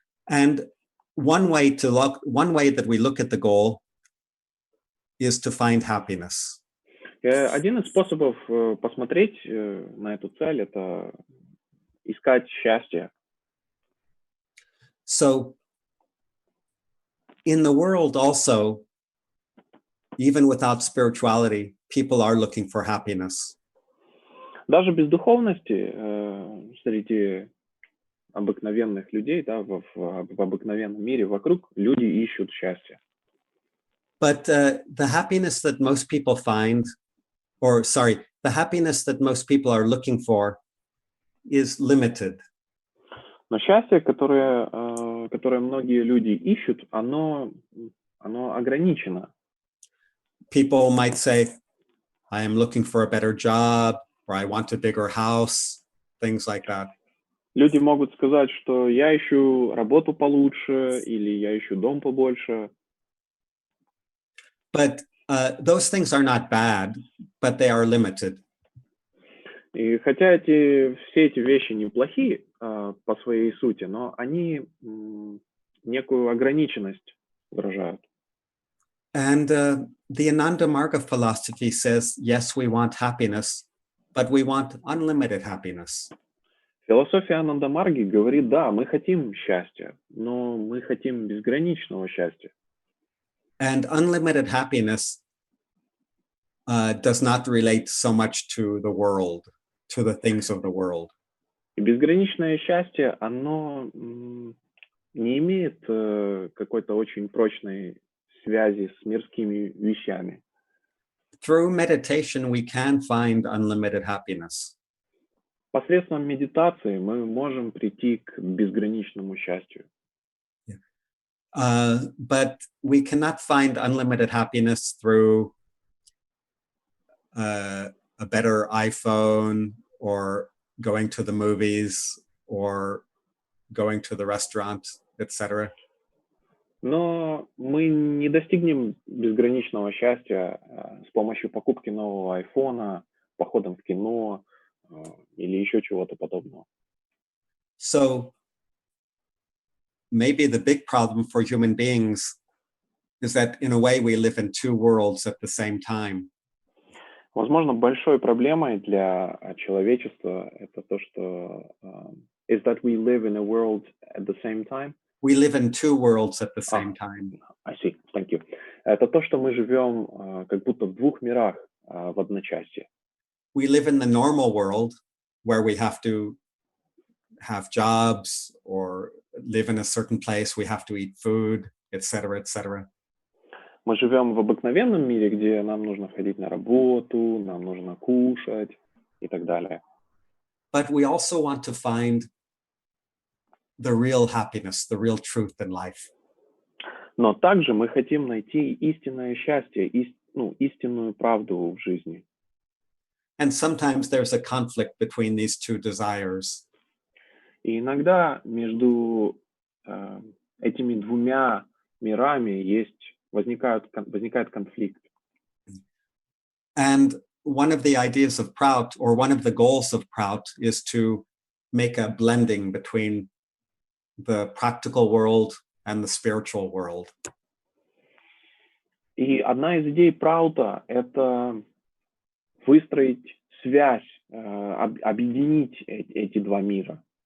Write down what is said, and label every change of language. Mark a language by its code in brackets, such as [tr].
[en] And one way that we look at the goal is to find happiness. [ru] Один из способов посмотреть на эту цель — это искать счастье. [en] So in the world also, even without spirituality, people are looking for happiness. [ru] Даже без духовности среди обыкновенных людей, да, в обыкновенном мире вокруг люди ищут счастье. [en] But the happiness that most people find, the happiness that most people are looking for is limited. [ru] Но счастье, которое многие люди ищут, оно ограничено. [en] People might say, I am looking for a better job, or I want a bigger house, things like that. [ru] Люди могут сказать, что я ищу работу получше или я ищу дом побольше. [en] But those things are not bad, but they are limited. [ru] И хотя все эти вещи неплохие по своей сути, но они некую ограниченность выражают. [en] And the Ananda Marga philosophy says, yes, we want happiness, but we want unlimited happiness. [ru] Философия Анандамарги говорит, да, мы хотим счастья, но мы хотим безграничного счастья. [en] And unlimited happiness does not relate so much to the world, to the things of the world. [ru] И безграничное счастье, оно не имеет какой-то очень прочной связи с мирскими вещами. [en] Through meditation, we can find unlimited happiness. [ru] Посредством медитации мы можем прийти к безграничному счастью. [en] But we cannot find unlimited happiness through a better iPhone or going to the movies or going to the restaurant, etc. [ru] Но мы не достигнем безграничного счастья с помощью покупки нового айфона, походом в кино или еще чего-то подобного. [en] So maybe the big problem for human beings is that in a way we live in two worlds at the same time. [ru] Возможно, большой проблемой для человечества это то, что [en] is that we live in a world at the same time. We live in two worlds at the same time. I see, thank you. [ru] Это то, что мы живем как будто в двух мирах в одночасье. [en] We live in the normal world where we have to have jobs or live in a certain place, we have to eat food. etc., etc. [ru] Мы живем в обыкновенном мире, где нам нужно ходить на работу, нам нужно кушать и так далее. [en] But we also want to find the real happiness, the real truth in life. [ru] Но также мы хотим найти истинное счастье, истинную правду в жизни. [en] And sometimes there's a conflict between these two desires. [ru] И иногда между этими двумя мирами возникает конфликт. [en] And one of the ideas of ПРАУТ, or one of the goals of ПРАУТ, is to make a blending between the practical world and the spiritual world. [ru] И одна из идей ПРАУТа — это выстроить связь, объединить эти два мира.